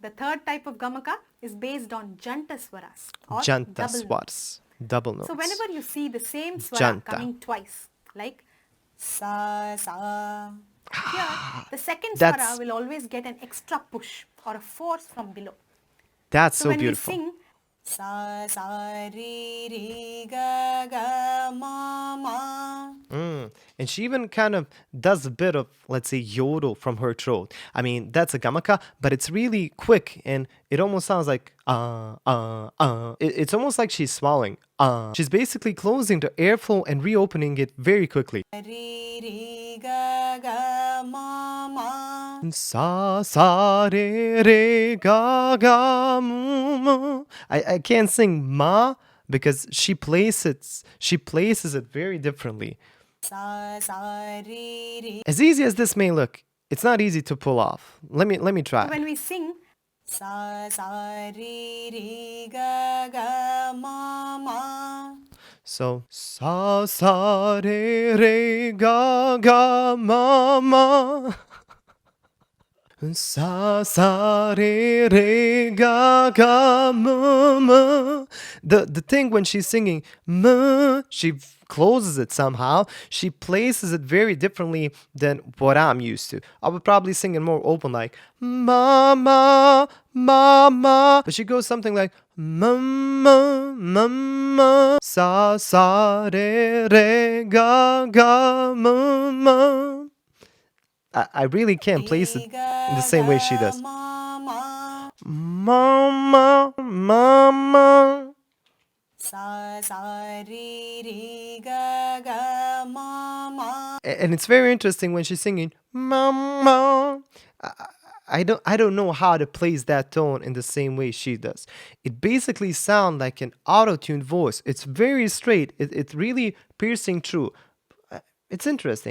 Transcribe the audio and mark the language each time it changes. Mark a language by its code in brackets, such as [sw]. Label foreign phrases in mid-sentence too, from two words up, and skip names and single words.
[en] The third type of gamaka is based on janta swaras or Janta double notes. swars. Double notes. So whenever you see the same swara Janta. coming twice, like sa sa, here the second That's- swara will always get an extra push or a force from below. That's So so when beautiful. we sing sa sa ri ri ga ga ma ma, And she even kind of does a bit of, let's say, yodel from her throat. I mean, that's a gamaka, but it's really quick and it almost sounds like It's almost like she's swallowing. She's basically closing the airflow and reopening it very quickly. ri ri ga ga ma ma. Sa sa re re ga ga mu mu. I can't sing ma because she places it very differently. Sa sa ri ri. As easy as this may look, it's not easy to pull off. Let me try. When we sing sa sa ri ri ga ga ma ma. So sa sa re re ga ga ma ma. Sa sa re re ga ga ma ma. The thing when she's singing ma, she closes it somehow. She places it very differently than what I'm used to. I would probably sing it more open like ma ma ma ma, but she goes something like ma ma ma ma. Sa sa re re ga ga ma ma. I really can't place it in the same way she does. Mama, mama. Sa sa re re ga ga ma ma. And it's very interesting when she's singing mama. I don't know how to place that tone in the same way she does. It basically sounds like an auto-tuned voice. It's very straight. It's really piercing through. It's interesting.